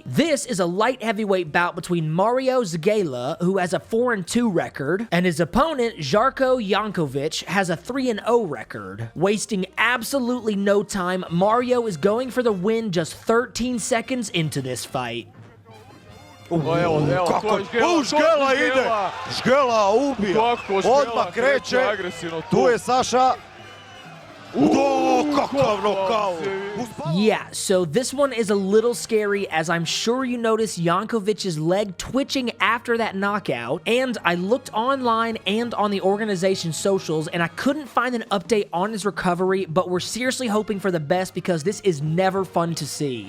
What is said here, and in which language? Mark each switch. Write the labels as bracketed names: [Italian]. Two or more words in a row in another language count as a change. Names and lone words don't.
[English] This is a light heavyweight bout between Mario Zgela, who has a 4-2 record, and his opponent, Žarko Jankovic, has a 3-0 record. Wasting absolutely no time, Mario is going for the win just 13 seconds into this fight. [Croatian] Zgela ide, Zgela ubija, odmah kreće, tu je Saša. [English] Yeah, so this one is a little scary, as I'm sure you noticed Jankovic's leg twitching after that knockout, and I looked online and on the organization's socials, and I couldn't find an update on his recovery, but we're seriously hoping for the best because this is never fun to see.